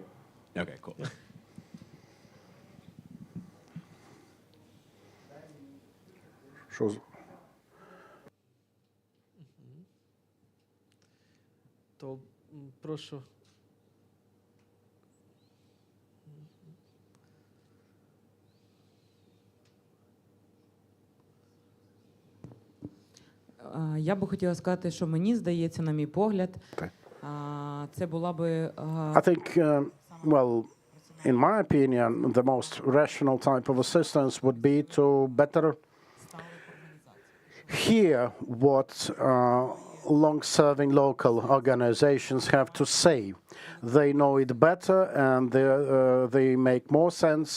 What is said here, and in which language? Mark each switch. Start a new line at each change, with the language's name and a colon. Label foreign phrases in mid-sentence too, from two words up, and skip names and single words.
English: Okay, cool.
Ukrainian: То прошу. Я би хотіла сказати, що мені здається, на мій погляд, це була би...
English: I think, well, in my opinion, the most rational type of assistance would be to better hear what long-serving local organizations have to say. They know it better and they make more sense.